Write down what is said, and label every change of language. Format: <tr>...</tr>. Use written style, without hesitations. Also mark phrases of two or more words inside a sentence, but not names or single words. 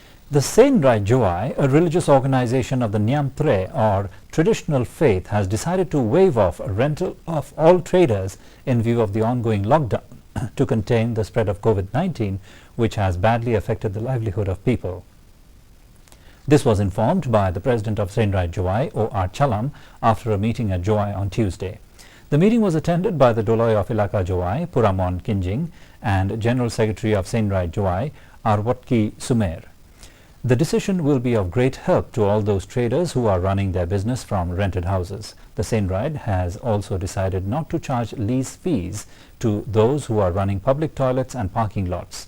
<en>The Saint Rai Joai, a religious organization of the Nyamtre or traditional faith, has decided to waive off rental of all traders in view of the ongoing lockdown to contain the spread of COVID-19, which has badly affected the livelihood of people. This was informed by the president of Saint Rai Joai, O.R. Chalam, after a meeting at Joai on Tuesday. The meeting was attended by the Doloi of Ilaka Joai, Puramon Kinjing, and General Secretary of Saint Rai Joai, Arwatki Sumer. The decision will be of great help to all those traders who are running their business from rented houses. The Saint Rai has also decided not to charge lease fees to those who are running public toilets and parking lots.</en>